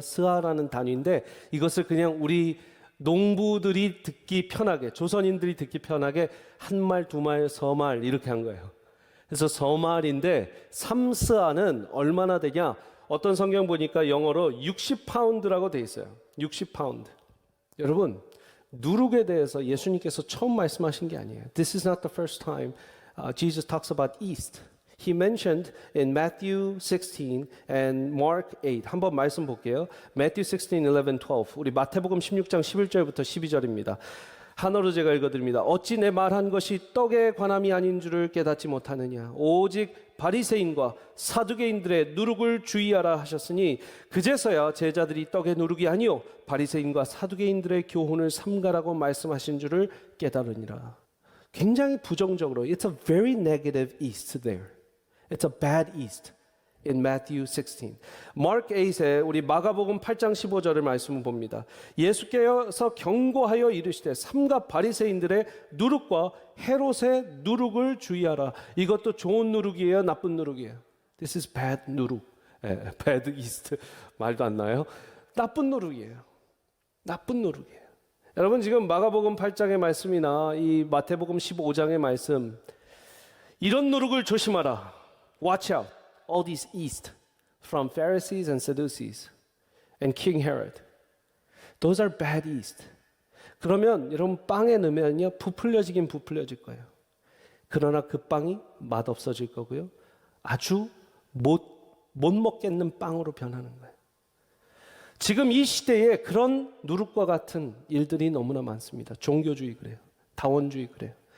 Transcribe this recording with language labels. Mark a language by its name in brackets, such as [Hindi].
[Korean] 스아라는 단위인데 이것을 그냥 우리 농부들이 듣기 편하게 조선인들이 듣기 편하게 한말, 두말, 서말 이렇게 한 거예요. 그래서 서말인데 삼스아는 얼마나 되냐? 어떤 성경 보니까 영어로 60파운드라고 돼 있어요. 60파운드. 여러분 누룩에 대해서 예수님께서 처음 말씀하신 게 아니에요. [English] This is not the first time Jesus talks about yeast. He mentioned in Matthew 16 and Mark 8. [Korean] 한번 말씀 볼게요. Matthew 16, 11, 12. 우리 마태복음 16장 11절부터 12절입니다. 한어로 제가 읽어드립니다. 어찌 내 말한 것이 떡에 관함이 아닌 줄을 깨닫지 못하느냐. 오직 바리새인과 사두개인들의 누룩을 주의하라 하셨으니 그제서야 제자들이 떡의 누룩이 아니요 바리새인과 사두개인들의 교훈을 삼가라고 말씀하신 줄을 깨달으니라. 굉장히 부정적으로 [English] It's a very negative yeast there. It's a bad yeast in Matthew 16. [Korean] Mark 8에 우리 마가복음 8장 15절을 말씀을 봅니다. 예수께서 경고하여 이르시되 삼가 바리새인들의 누룩과 헤롯의 누룩을 주의하라. 이것도 좋은 누룩이에요, 나쁜 누룩이에요? [English] This is bad 누룩. bad yeast [Korean] 말도 안 나요. 나쁜 누룩이에요. 나쁜 누룩이에요. 여러분 지금 마가복음 8장의 말씀이나 이 마태복음 15장의 말씀 이런 누룩을 조심하라. [English] Watch out. All these yeast from Pharisees and Sadducees and King Herod. Those are bad yeast. [Korean] 그러면 여러분 빵에 넣으면요 부풀려지긴 부풀려질 거예요. 그러나 그 빵이 맛없어질 거고요. 아주 못 먹겠는 빵으로 변하는 거예요. 지금 이 시대에 그런 누룩과 같은 일들이 너무나 많습니다. 종교주의 그래요. 다원주의 그래요.